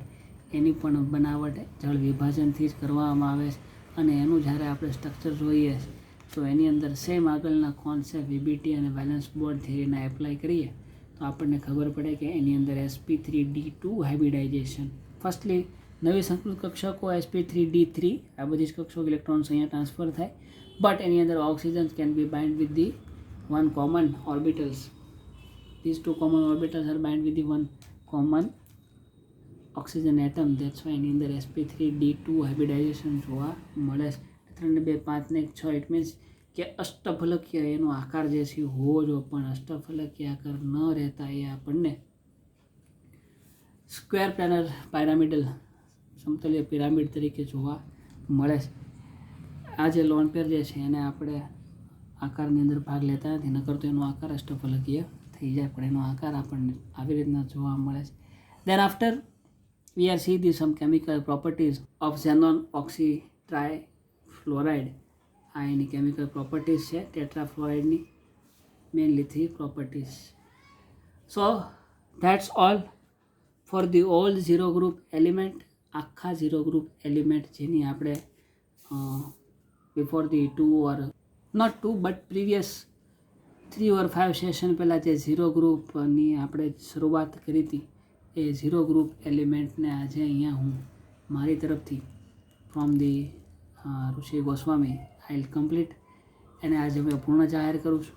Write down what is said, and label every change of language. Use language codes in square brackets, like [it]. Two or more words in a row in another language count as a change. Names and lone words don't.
[gu] એની પણ બનાવટ જળ વિભાજનથી જ કરવામાં આવે છે અને એનું જ્યારે આપણે સ્ટ્રક્ચર જોઈએ તો એની અંદર સેમ આગળના કોન્સેપ્ટ VBT અને [en] valence bond [gu] થિયરીના એપ્લાય કરીએ તો આપણને ખબર પડે કે એની અંદર sp3d2 હાઇબ્રિડાઇઝેશન. ફર્સ્ટલી નવી સંકૃત કક્ષકો sp3d3, આ બધી જ કક્ષકો ઇલેક્ટ્રોન્સ અહીંયા ટ્રાન્સફર થાય, બટ એની અંદર [en] oxygen can be bind with the 1 common orbitals. These 2 common orbitals are bound with the 1 common oxygen atom. That's why [gu] એની અંદર sp3d2 હાઇબ્રિડાઇઝેશન જોવા મળે છે. 3 2 5 ને 6. [en] it means [gu] કે અષ્ટફલકીય એનો આકાર જે છે હોવો જોઈએ, પણ અષ્ટફલકીય આકાર ન રહેતા એ આપણને [en] square planar pyramidal [gu] સમતલીય પિરામિડ તરીકે જોવા મળે છે. આ જે [en] lone pair [gu] જે છે એને આપણે આકારની અંદર ભાગ લેતા નથી, નકર તો એનો આકાર અષ્ટફલકીય થઈ જાય, પણ એનો આકાર આપણને આવી રીતના જોવા મળે છે. [en] then after we are see the some chemical properties of xenon oxy trifluoride. [gu] આ એની [en] chemical properties [gu] છે ટેટ્રાફ્લોરાઇડની, મેઇનલી 3 પ્રોપર્ટીઝ. [en] so that's all for the all zero group element. [gu] આખા [en] zero group element [gu] જેની આપણે [en] before the 2 or not 2 but previous 3 or 5 session [gu] પહેલાં જે [en] zero groupની [gu] આપણે શરૂઆત કરી હતી, એ [en] zero group elementને [gu] આજે અહીંયા હું મારી તરફથી [en] from the [gu] ઋષિ ગોસ્વામી [en] I will complete [gu] એને આજે હું પૂર્ણ જાહેર કરું છું.